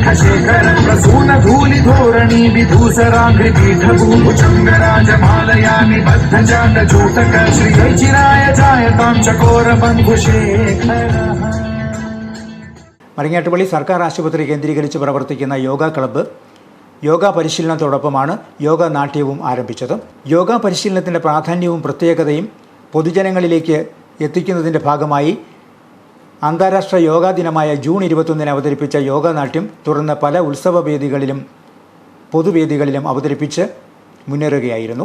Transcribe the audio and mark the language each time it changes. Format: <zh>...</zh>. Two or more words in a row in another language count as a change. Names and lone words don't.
<sa>शेखर प्रसून धूलि धोरणी विधूसराग्रि पीठभूभुजङ्गराजमालया निबद्धजात चूटक श्रीचिराय जायतां चकोर बन्धुशेखर.</sa> <ml>മരങ്ങാട്ടുപള്ളി സർക്കാർ ആശുപത്രി കേന്ദ്രീകരിച്ച് പ്രവർത്തിക്കുന്ന യോഗ ക്ലബ്ബ് യോഗ പരിശീലനത്തോടൊപ്പമാണ് യോഗ നാട്യവും ആരംഭിച്ചത്. യോഗ പരിശീലനത്തിൻ്റെ പ്രാധാന്യവും പ്രത്യേകതയും പൊതുജനങ്ങളിലേക്ക് എത്തിക്കുന്നതിൻ്റെ ഭാഗമായി അന്താരാഷ്ട്ര യോഗാ ദിനമായ ജൂൺ 21 അവതരിപ്പിച്ച യോഗാനാട്യം തുടർന്ന് പല ഉത്സവവേദികളിലും പൊതുവേദികളിലും അവതരിപ്പിച്ച് മുന്നേറുകയായിരുന്നു.</ml>